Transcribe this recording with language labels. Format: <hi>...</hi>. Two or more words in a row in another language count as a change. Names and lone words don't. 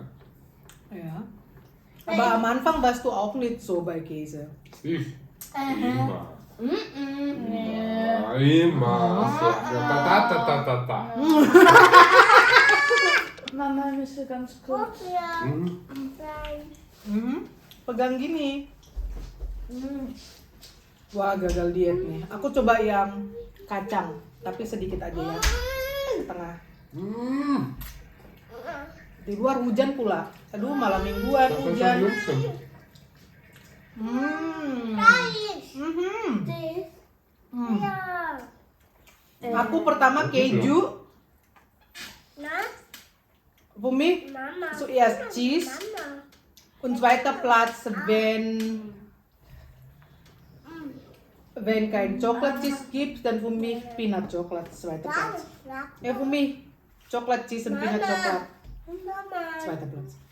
<de>Ja. Aber am Anfang warst du auch nicht so bei Käse. Ich. Immer. Immer. So. Da. Mama müsste ganz kurz.</de> <id>Pegang gini. Wah, gagal diet nih. Aku coba yang kacang, tapi sedikit aja ya. Setengah. Di luar hujan pula. Aduh, malam mingguan</id> <de>Das ist</de> <id>hujan.</id> <de>ein Jungchen.</de> <id>Aku pertama keju,</id> <de>für mich Mama. zuerst Cheese und zweiter Platz, wenn kein</de> <en>Chocolate Cheese</en> <de>gibt, dann für mich</de> <en>Peanut Chocolate</en> <de>zweiter Platz. Ja, für mich</de> <en>Chocolate Cheese</en> <de>und</de> <en>Peanut Chocolate</en> <de>zweiter Platz.</de>